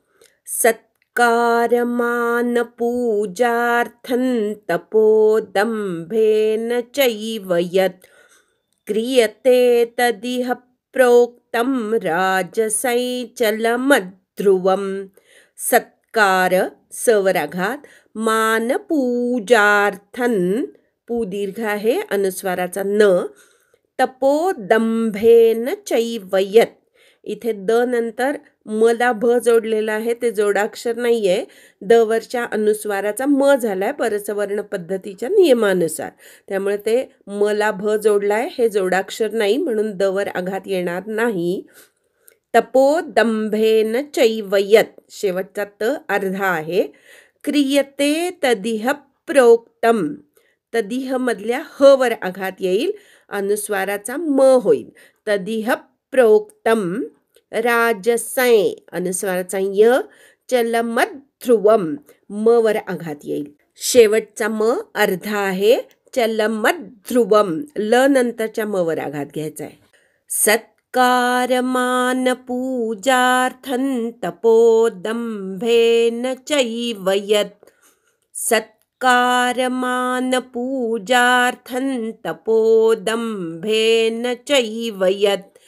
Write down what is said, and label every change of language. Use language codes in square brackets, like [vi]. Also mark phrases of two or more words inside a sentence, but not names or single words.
[sa] सत्कारमान पूजार्थं तपोदंभेन चैव यत् क्रियते तदिह प्रोक्तं राजसैचलमध्रुवम्. [mr] सत्कार सवराघात, [sa] मान पूजार्थन [mr] पू दीर्घ आहे अनुस्वाराचा न, [sa] तपोदंभेन चैवयत. [mr] इथे द नंतर मला भ जोडलेला आहे, ते जोडाक्षर नाहीये. द वरच्या अनुस्वाराचा म झालाय परसवर्ण पद्धतीच्या नियमानुसार, त्यामुळे ते मला भ जोडलाय, हे जोडाक्षर नाही म्हणून द वर आघात येणार नाही. [sa] तपोदंभेन चैवयत [mr] शेवटचा त अर्धा आहे. [sa] क्रियते तदिह प्रोक्तम, [mr] तदिह मधल्या ह वर आघात येईल, अनुस्वाराचा म होईल. [sa] तदिह प्रोक्तम राजसै [mr] अनुस्वाराचा य, चलमध्रुवम म वर आघात येईल. शेवटचा म अर्धा आहे. चलमध्रुवम ल नंतरच्या म वर आघात घ्यायचा आहे. [sa] सत्कारमान पूजार्थं तपोदंभेन चैव यत्. सत्कारमान पूजार्थं तपोदंभेन चैव यत्.